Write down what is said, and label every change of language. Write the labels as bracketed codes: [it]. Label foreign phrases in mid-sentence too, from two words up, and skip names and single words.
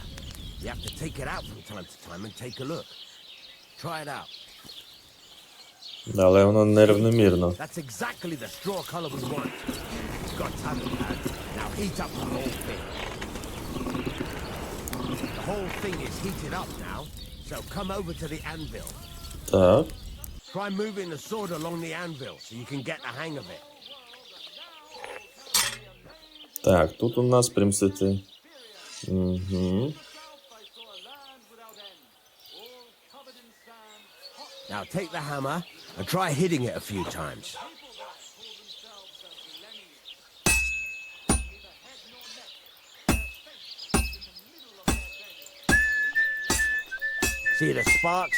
[en] You have to take it out from time to time and take a look. Try it out. [uk] Да, але воно нерівномірно. [en] That's exactly the straw color we want. You've got time to add. Now heat up the whole thing. The whole thing is heated up now, so come over to the anvil. [uk] Так. [en] Try moving the sword along the anvil so you can get the hang of it. [uk] Так, тут у нас примсити. Угу. [en] Now take the hammer and try hitting it a few times. See the sparks?